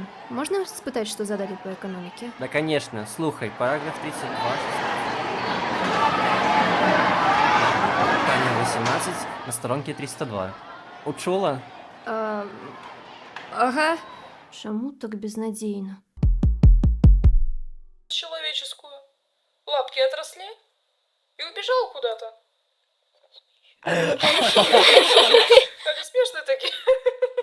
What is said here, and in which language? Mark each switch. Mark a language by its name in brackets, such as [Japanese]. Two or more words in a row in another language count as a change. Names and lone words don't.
[Belarusian] Можна спытаць, што задалі па эканоміке? [Russian] Да, конечно. Слухай, параграф 32. Питання 18 на сторонке 302. [Belarusian] Учула? Ага. Чаму так безнадзейна? [Russian] Человеческую. Лапки отросли и убежал куда-то. Они смешные такие.